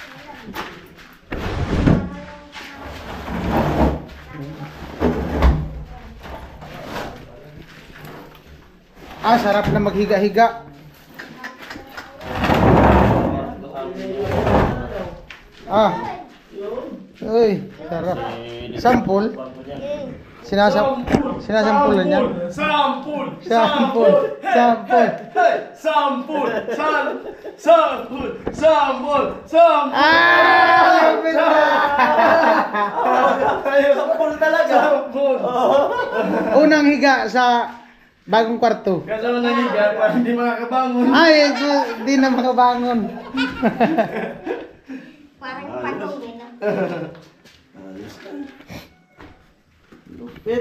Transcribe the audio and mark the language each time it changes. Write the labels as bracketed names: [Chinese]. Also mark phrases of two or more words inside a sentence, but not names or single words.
[Filipino] Ah, sarap na maghiga-higa. Ah. Uy, sarap. Sampul. Sinasampulan niya. Sampul! Sampul. Sampul. Sampul! Sampul! Sampul! Sampul! Ah! Sampul talaga. Sampul! Unang higa sa bagong kwarto. Kasama na higa para hindi makakabangon. Ay, di na makabangon. Parang patong din. Lupit.